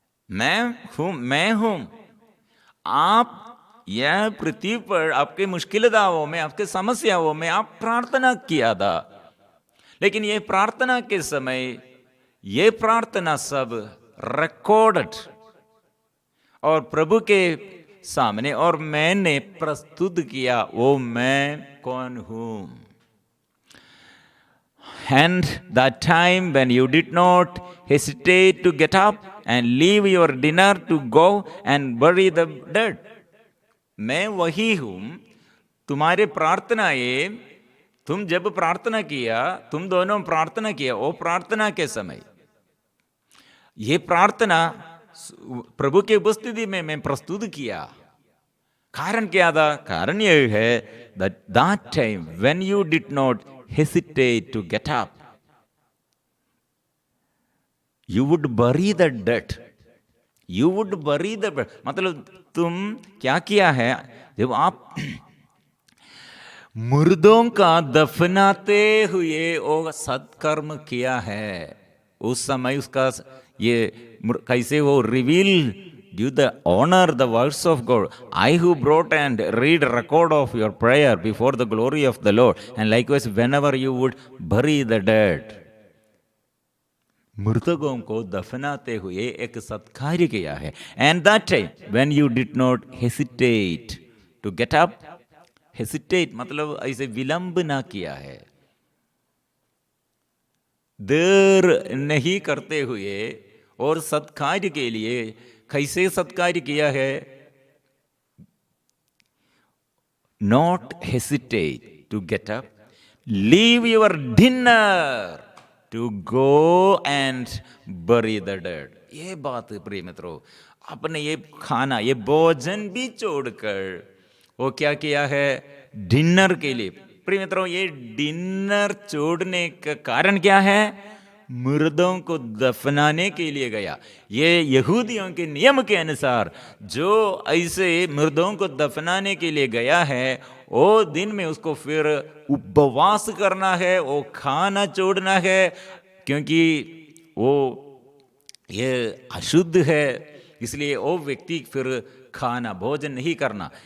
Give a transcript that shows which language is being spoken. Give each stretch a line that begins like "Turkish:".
Hindi: मैं हूं। आप यह पृथ्वी पर आपके मुश्किलताओं में, आपके समस्याओं में आप प्रार्थना किया था, लेकिन ये प्रार्थना के समय ये प्रार्थना सब रिकॉर्डेड और प्रभु के सामने और मैंने प्रस्तुत किया, वो मैं कौन हूं।
English: And that time when you did not hesitate to get up and leave your dinner to go and bury the dead.
Hindi: मैं वही हूं, तुम्हारे प्रार्थनाएं, तुम जब प्रार्थना किया, तुम दोनों प्रार्थना किया, वो प्रार्थना के समय, ये प्रार्थना प्रभु की उपस्थिति में मैं प्रस्तुत किया। कारण क्या था? कारण यह है
English: that time when you did not hesitate to get up, you would bury the dead. You would bury the dead.
Hindi: मतलब तुम क्या किया है? जब आप मुर्दों का दफनाते हुए वो सत्कर्म किया है, उस समय उसका ये कैसे वो reveal
English: give the honor the words of God. I who brought and read record of your prayer before the glory of the Lord, and likewise whenever you would bury the dead.
Hindi: मृतकों को दफनाते हुए एक सत्कार्य किया है।
English: And that time when you did not hesitate to get up, hesitate
Hindi: मतलब ऐसे विलंब ना किया है, देर नहीं करते हुए, और सत्कार्य के लिए कैसे सत्कार्य किया है?
English: Not hesitate to get up, leave your dinner to go and bury the dead.
Hindi: ये बात प्रिय मित्रों, आपने ये खाना, ये भोजन भी छोड़कर वो क्या किया है? डिनर के लिए। प्रिय मित्रों, ये डिनर छोड़ने का कारण क्या है? मुर्दों को दफनाने के लिए गया। ये यहूदियों के नियम के अनुसार जो ऐसे मुर्दों को दफनाने के लिए गया है, वो दिन में उसको फिर उपवास करना है, वो खाना छोड़ना है, क्योंकि वो ये अशुद्ध है, इसलिए वो व्यक्ति फिर खाना भोजन नहीं करना।